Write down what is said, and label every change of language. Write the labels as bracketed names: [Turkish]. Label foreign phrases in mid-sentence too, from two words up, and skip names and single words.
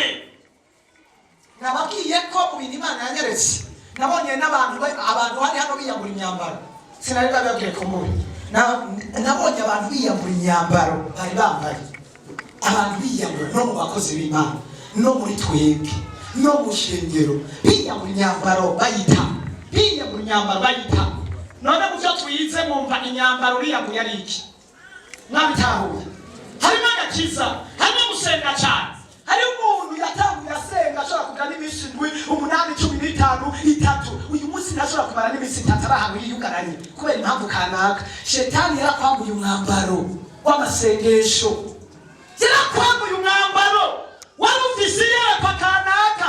[Rundi] Nababwiye ko mu bintu Imana yanyeretse, nabonye n'abantu hari hano biyambura imyambaro, sinari bababwiye ko muri nabonye abantu biyambura imyambaro bari bambaye, abantu biyambura no mu bakozi b'Imana, no muri twebwe, no mu shengero, biyambura imyambaro bayita, biyambura imyambaro bayita. None mu byo twize mwumva imyambaro biyambuye ari iki? Mwabitahuye? Harimo agakiza, harimo gusenga cyane. Hari umuntu yatanguye asenga ashobora kugira n'iminsi 7, 8, 15, 3. Uyu munsi ntashobora kumara n'iminsi 3 arahantu yiyugaranye kubera impamvu kanaka. Shetani yarakwambuye umwambaro w'amasengesho, yarakwambuye umwambaro wari ufise yerekwa kanaka.